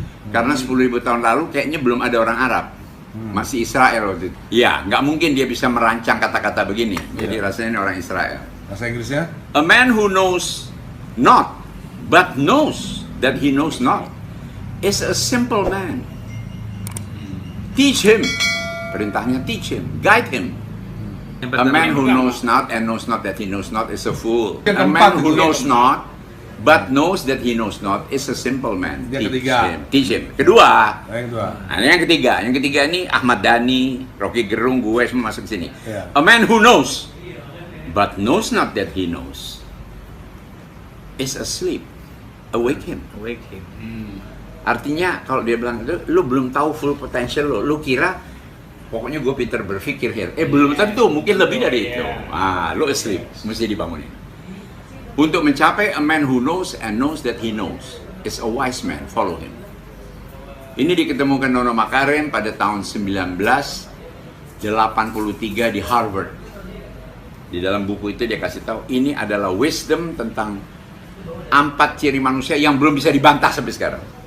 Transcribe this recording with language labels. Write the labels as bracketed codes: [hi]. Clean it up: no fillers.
[id] Karena 10.000 tahun lalu kayaknya belum ada orang Arab. Masih Israel waktu itu. Ya, nggak mungkin dia bisa merancang kata-kata begini. Jadi rasanya ini orang Israel. Bahasa Inggrisnya? [en] A man who knows not, but knows that he knows not, is a simple man. Teach him. Perintahnya teach him, guide him. A man who knows not and knows not that he knows not is a fool. A man who knows not but knows that he knows not is a simple man. Teach him. Kedua. [id] Yang ketiga ini Ahmad Dhani, Rocky Gerung, gue semua masuk sini. [en] A man who knows but knows not that he knows is asleep. Awake him. [id] Artinya kalau dia bilang lu belum tahu [en] full potential [id] lu kira pokoknya gue pinter berpikir here. Belum tentu, mungkin lebih dari itu. Lu asleep, mesti dibangunin. Untuk mencapai [en] a man who knows and knows that he knows is a wise man, follow him. [id] Ini diketemukan Nono Makarim pada tahun 1983 di Harvard. Di dalam buku itu dia kasih tahu ini adalah wisdom tentang 4 ciri manusia yang belum bisa dibantah sampai sekarang.